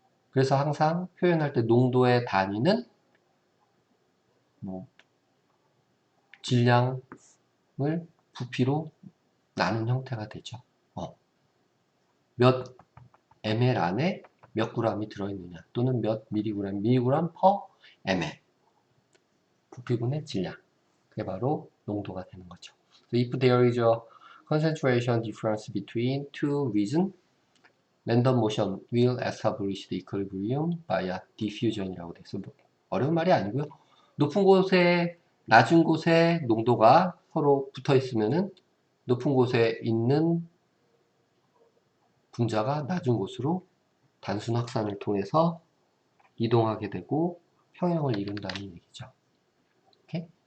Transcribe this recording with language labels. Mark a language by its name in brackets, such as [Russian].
[Korean] 그래서 항상 표현할 때 농도의 단위는 뭐 질량을 부피로 나눈 형태가 되죠. 몇 ml 안에 몇 g이 들어있느냐 또는 몇 미리그램 per ml 부피분의 질량 그게 바로 농도가 되는 거죠. [English] So if there is a concentration difference between two regions, random motion will establish the equilibrium via diffusion이라고 [Korean] 돼 있어요. 어려운 말이 아니고요. 높은 곳에 낮은 곳에 농도가 서로 붙어 있으면은 높은 곳에 있는 분자가 낮은 곳으로 단순 확산을 통해서 이동하게 되고 평형을 이룬다는 얘기죠. 오케이?